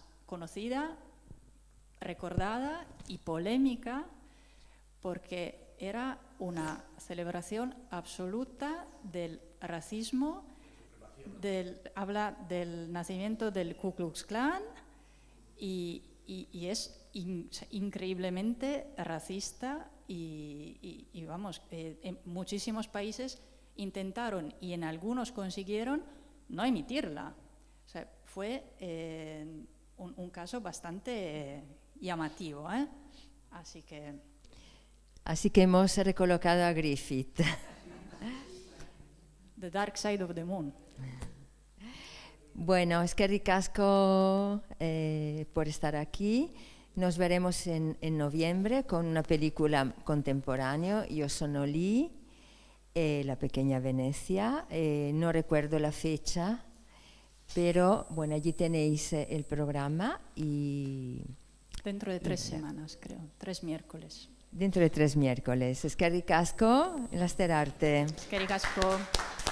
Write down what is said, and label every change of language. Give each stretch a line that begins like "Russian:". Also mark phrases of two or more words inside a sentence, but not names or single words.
Spanish: conocida, recordada y polémica, porque era una celebración absoluta del racismo, habla del nacimiento del Ku Klux Klan y es increíblemente racista y vamos, en muchísimos países intentaron y en algunos consiguieron no emitirla. O sea, fue un caso bastante llamativo, ¿eh? Así que hemos recolocado a Griffith. The Dark Side of the Moon. Bueno,
Basque: eskerrik asko
Spanish: por estar aquí. Nos veremos en noviembre con una película contemporánea, Io sono lì, La pequeña Venecia. No recuerdo la fecha, pero bueno, allí tenéis el programa y... Dentro de 3 semanas, creo, 3 miércoles. Dentro de 3 miércoles.
Basque: Eskerrik asko, laster arte. Eskerrik asko.